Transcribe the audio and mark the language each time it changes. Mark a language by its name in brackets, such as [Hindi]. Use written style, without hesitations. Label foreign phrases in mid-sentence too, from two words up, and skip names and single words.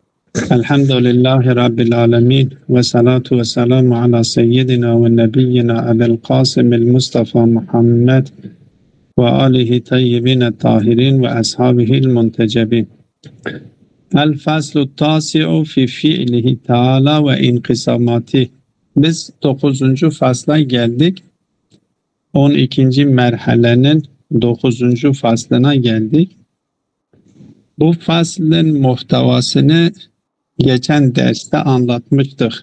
[Arabic] الحمد لله رب العالمين والصلاة والسلام على سيدنا ونبينا أبي القاسم المصطفى محمد وآله الطيبين الطاهرين وأصحابه المنتجبين. الفصل التاسع في فعله تعالى وانقساماته. [Turkish] Biz 9. fasla geldik. 12. merhalenin 9. faslına geldik. Bu faslın muhtevasını geçen derste anlatmıştık.